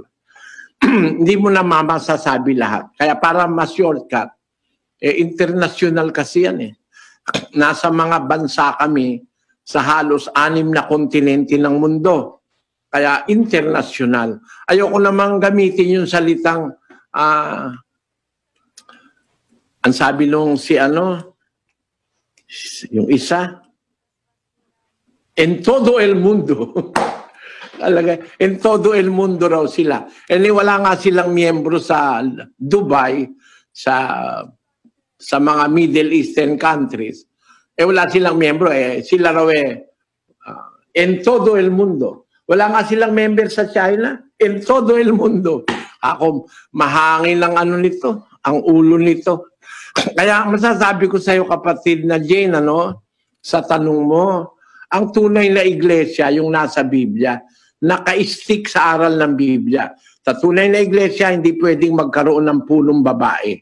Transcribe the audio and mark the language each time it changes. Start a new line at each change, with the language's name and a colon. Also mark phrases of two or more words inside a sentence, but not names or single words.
Filipino: Hindi mo na masasabi lahat. Kaya para ma-shortcut, international kasi yan Nasa mga bansa kami sa halos 6 na kontinente ng mundo. Kaya international. Ayoko namang gamitin yung salitang ang sabi nung yung isa,
Spanish: en todo el mundo.
Filipino: Talaga,
Spanish: en todo el mundo
Filipino: raw sila. Wala nga silang miyembro sa Dubai, sa mga
English: Middle Eastern countries.
Filipino: Wala silang miyembro. Sila raw
Spanish: en todo el mundo.
Filipino: Wala nga silang member sa China.
Spanish: En todo el mundo.
Filipino: Ako, mahangin ang nito, ang ulo nito. Kaya masasabi ko sa iyo, kapatid na Jane, sa tanong mo, ang tunay na iglesia, yung nasa Biblia, naka-stick sa aral ng Biblia. Sa tunay na iglesia, hindi pwedeng magkaroon ng punong babae.